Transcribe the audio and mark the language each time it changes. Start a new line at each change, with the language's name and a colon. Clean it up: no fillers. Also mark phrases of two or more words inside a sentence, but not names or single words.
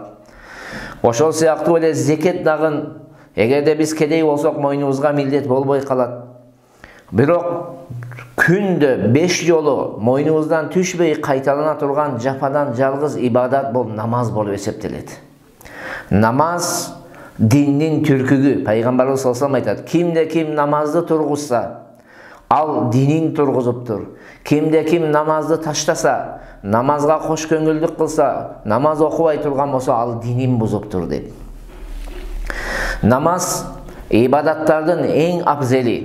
Kyrgyz: Ошол сыяктуу эле зекет дагы, эгерде биз кедей болсок, мойнубузга милдет болбой калат. Бирок күндө 5 жолу мойнубуздан түшпөй кайталана турган жападан жалгыз ибадат бул намаз болуп эсептелет. Намаз диндин түркүгү. Пайгамбарыбыз
Arabic: صلى الله عليه وسلم
Kyrgyz: айтат: кимде ким намазды тургузса, ал динин тургузуптур. Кимде ким намазды таштаса, намазга кош көңүлдүк кылса, намаз окубай турган болсо, ал динин бузуптур деп. Намаз ибадаттардын эң абзели.